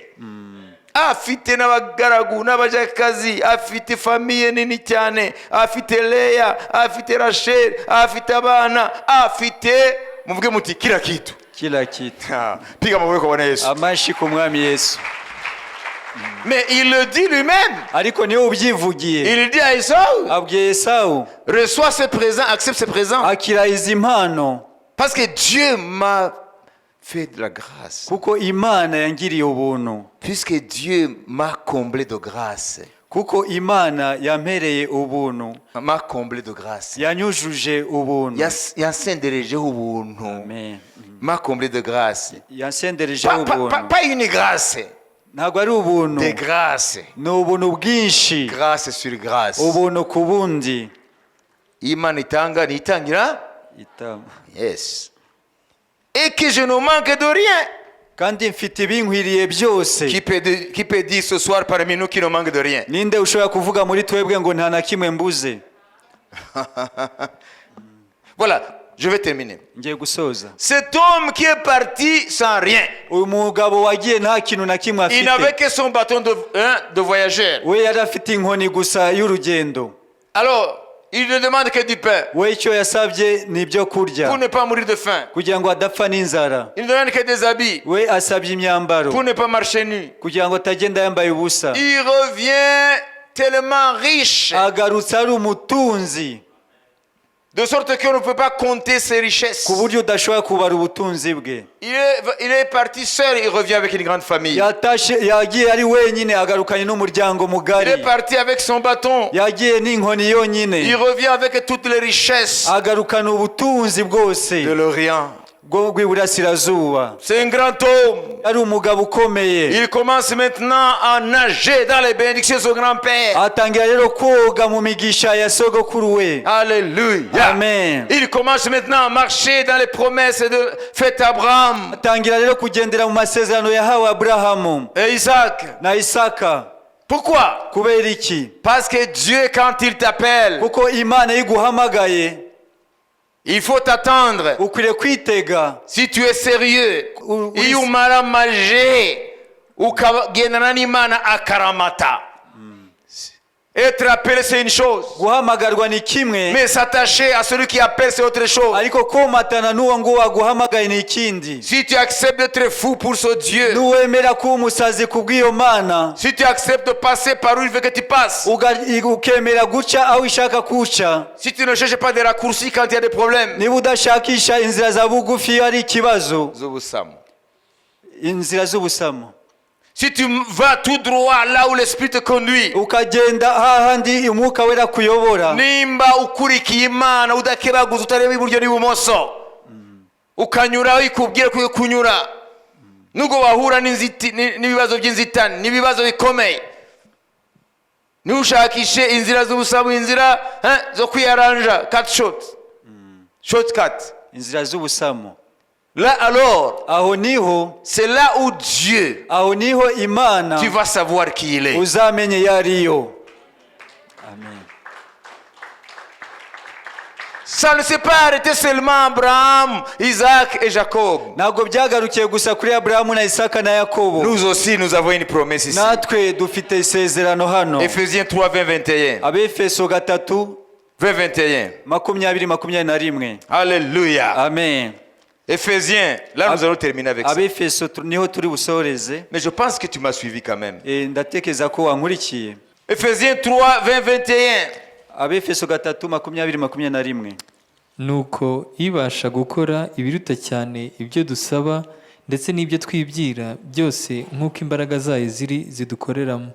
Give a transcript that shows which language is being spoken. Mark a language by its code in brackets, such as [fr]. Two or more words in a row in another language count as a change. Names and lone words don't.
[rw] Afite n'abagaragu n'abajakazi, afite famiye nini cyane, afite Leya, afite Rachel, afite abana, afite, muvuge muti [sw] kila kitu. Piga amaboko kwa Yesu. [rw] Amashi ku mwami Yesu. [fr] Mais il le dit lui-même. [rw] Ariko niwe ubyivugiye. [fr] Il dit à Esaü, [rw] abwiye Esawu, [fr] reçois ce présent, accepte ce présent. [rw] akira izi mpano, [fr] parce que Dieu m'a fait de la grâce. [rw] kuko imana yangiriye ubuntu, [fr] Puisque Dieu m'a comblé de grâce. [rw] kuko imana yampereye ubuntu, [fr] M'a comblé de grâce. [rw] yanyujuje ubuntu. Yansenderejeho ubuntu. Amen. [fr] M'a comblé de grâce. [rw] yansenderejeho ubuntu. [fr] Pas une grâce. [rw] ntabwo ari ubuntu, [fr] Des grâces. [rw] ni ubuntu bwinshi, [fr] Grâce sur grâce. [rw] ubuntu ku bundi. Imana itanga nitangira. Itama. Yes. [fr] Et que je ne manque de rien. [rw] kandi mfite ibinkwiriye byose. [fr] Qui peut dire ce soir parmi nous qui ne manque de rien? [rw] ninde ushobora kuvuga muri twebwe ngo nta na kimwe mbuze? [fr] Voilà, je vais terminer. [rw] ngiye gusoza. [fr] Cet homme qui est parti sans rien. [rw] uyu mugabo wagiye nta kintu na kimwe [fr] Il n'avait [rw] afite, [fr] que son bâton de voyageur. [rw] we yari afite inkoni gusa y'urugendo. [fr] Alors, il ne demande que du pain [rw] we icyo yasabye ni ibyo kurya [fr] pour ne pas mourir de faim. [rw] kugira ngo adapfa n'inzara. [fr] Il ne demande que des habits [rw] we asabye imyambaro [fr] pour ne pas marcher nu. [rw] kugira ngo atagenda yambaye ubusa. [fr] Il revient tellement riche, [rw] agarutse ari umutunzi, [fr] de sorte qu'on ne peut pas compter ses richesses. [rw] ku buryo udashobora kubara ubutunzi bwe. [fr] Il est parti seul, il revient avec une grande famille. [rw] yagiye ari wenyine, agarukanye n'umuryango [fr] Il [rw] mugari. [fr] est parti avec son bâton. [rw] yagiye n'inkoni [fr] Il [rw] yonyine, [fr] revient avec toutes les richesses [rw] agarukana ubutunzi bwose [fr] de l'Orient. [rw] bw'iburasirazuba. [fr] C'est un grand homme. [rw] ari umugabo ukomeye. [fr] Il commence maintenant à nager dans les bénédictions de son grand-père. [rw] atangira rero koga mu migisha ya sogokuru we. Alléluia. Amen. [fr] Il commence maintenant à marcher dans les promesses faites à Abraham [rw] atangira rero kugendera mu masezerano yahawe Aburahamu [fr] et Isaac. [rw] na Isaka. [fr] Pourquoi? [rw] kubera iki? [fr] Parce que Dieu, quand il t'appelle, [rw] kuko imana iguhamagaye [fr] il faut t'attendre. [rw] ukwiriye kwitega. [fr] Si tu es sérieux, [rw] iyo umaramaje ukagendana n'Imana akaramata. [fr] Être appelé, c'est une chose. [rw] guhamagarwa ni kimwe, [fr] Mais s'attacher à celui qui appelle, c'est autre chose. [rw] ariko komatana n'uwo nguwo waguhamagaye ni ikindi. [fr] Si tu acceptes d'être fou pour ce Dieu, [rw] nuwemera kuba umusazi kubw'iyo mana, [fr] si tu acceptes de passer par où il veut que tu passes, [rw] ukemera guca aho ishaka kuca, [fr] si tu ne cherches pas des raccourcis quand il y a des problèmes, [rw] niba udashakisha inzira za bugufi iyo ari ikibazo, inzira z'ubusamo, [fr] si tu vas tout droit là où l'Esprit te conduit, [rw] ukagenda hahandi umwuka wera kuyobora, nimba ukurikiye Imana udakebaguza utareba iburyo n'ibumoso, ukanyura aho ikubwira ko kunyura, nubwo wahura n'ibibazo by'inzitane n'ibibazo bikomeye, ntushakishe inzira z'ubusamo, inzira zo kwiyaranja, shortcut, inzira z'ubusamo. [fr] là alors, [rw] aho niho, [fr] c'est là où Dieu, [rw] aho niho Imana [fr] tu vas savoir qui il est. [rw] uzamenye iyo ariyo. Amen. [fr] Ça ne s'est pas arrêté seulement Abraham, Isaac et Jacob. [rw] ntabwo byagarukiye gusa kuri Aburahamu na Isaka na Yakobo. [fr] Nous aussi, nous avons une promesse ici. [rw] natwe dufite isezerano hano. [fr] Ephésiens 3, 20, 21. [rw] Abefeso 3 20, 21. 20-21. Alléluia. Amen. [fr] Ephésiens, là nous allons terminer avec ça. [rw] Abefeso niho turi busoreze. [fr] Mais je pense que tu m'as suivi quand même. [rw] Ndatekereza ko wankurikiye. [fr] Ephésiens 3, 20, 21. [rw] Abefeso 3:20-21. nuko ibasha gukora ibiruta cyane ibyo dusaba ndetse n'ibyo twibwira byose nk'uko imbaraga zayo ziri zidukoreramo.